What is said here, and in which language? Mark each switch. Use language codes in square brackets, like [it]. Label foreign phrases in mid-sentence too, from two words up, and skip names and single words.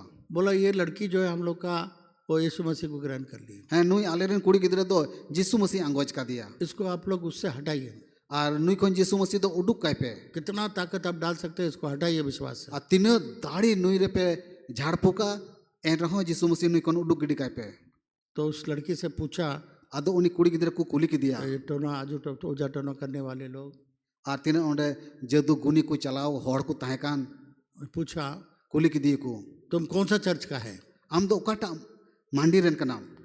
[hi] बोला ये लड़की जो है हम लोग का वो यीशु मसीह को ग्रहण कर ली, [sat] है नुई आले रेन कुड़ी गिदरे दो यीशु मसीह अंगोज का दिया [hi] इसको आप लोग उससे हटाइए। [sat] और नुई कोन यीशु मसीह दो उडुक काय पे [hi] कितना ताकत आप डाल सकते हैं, इसको हटाइए विश्वास से। [sat] और तीन दाढ़ी नुई रे पे झाड़ फूका एन रहो यीशु मसीह नुई कोन उडुक गिडी काय पे। [hi] तो उस लड़की से पूछा, [sat] आदो उनी कुड़ी गिदरे को कुली की दिया [hi] ये टोना आजू तो ओझा टोना करने वाले लोग, [sat] और तीन ओंडे जादू गुनी को चलाओ हर को ताहे कान [hi] पूछा [sat] कुली की दिए को [hi] तुम कौन सा चर्च का है? [sat] आम दो ओकाटा मांडी रेन का नाम।